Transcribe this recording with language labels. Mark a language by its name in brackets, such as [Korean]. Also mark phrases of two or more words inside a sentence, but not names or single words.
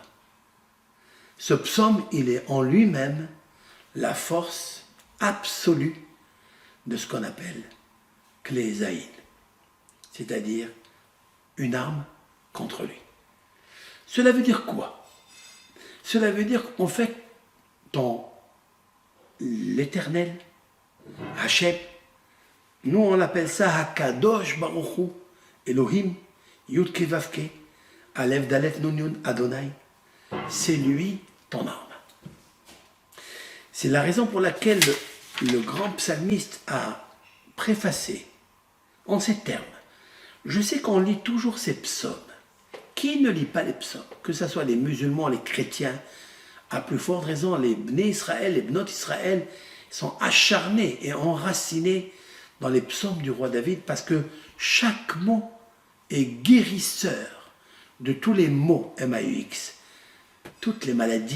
[French] Ce psaume, il est en lui-même la force absolue de ce qu'on appelle [Hebrew] כלי זין, [French] c'est-à-dire une arme contre lui. Cela veut dire quoi? Cela veut dire qu'en fait, dans l'Éternel, Hachem, nous on appelle ça [Hebrew] הקדוש ברוך הוא אלהים יוד קי ואו קי אלף דלת נון יוד אדני, [French] c'est lui ton arme. C'est la raison pour laquelle le grand psalmiste a préfacé en ces termes. Je sais qu'on lit toujours ces psaumes. Qui ne lit pas les psaumes? Que ce soit les musulmans, les chrétiens, à plus forte raison, les [Hebrew] בני ישראל, [French] les [Hebrew] בנות ישראל [French] sont acharnés et enracinés dans les psaumes du roi David parce que chaque mot est guérisseur de tous les maux MAUX, toutes les maladies.